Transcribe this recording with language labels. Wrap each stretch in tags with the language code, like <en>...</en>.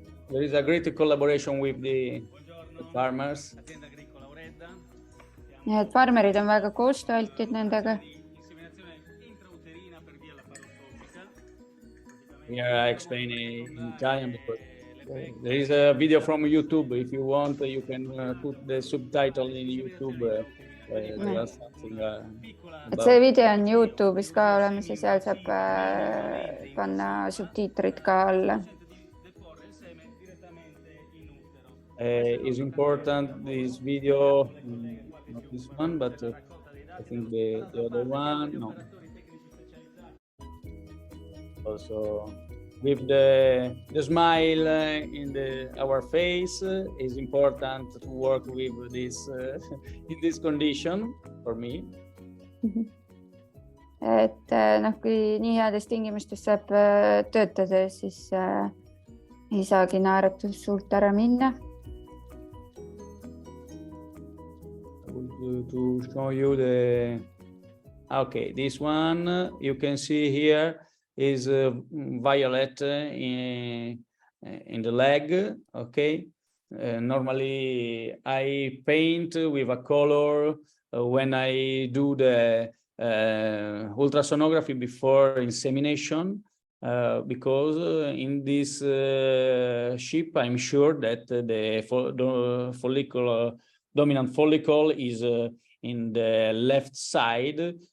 <en>There is a great collaboration with the farmers.</en> <et>Nii et farmerid on väga koostööaltid nendega.</et> <en>Here I explain in Italian because there is a video from YouTube. If you want, you can put the subtitle in YouTube.</en> <et>Et see video on YouTube'is ka olemas ja seal saab panna subtiitrid ka alla.</et> <en>Is important this video, not this one, but I think the other one. No. Also, with the smile in our face is important to work with this in this condition for me.</en> <et>Et kui nii heades tingimustes saab töötada, siis ei saagi naeratus suurt ära minna.</et> <en>To show you this one you can see here is violet in the leg. Okay, normally I paint with a color when I do the ultrasonography before insemination, because in this sheep I'm sure that the follicle dominant follicle is in the left side.</en>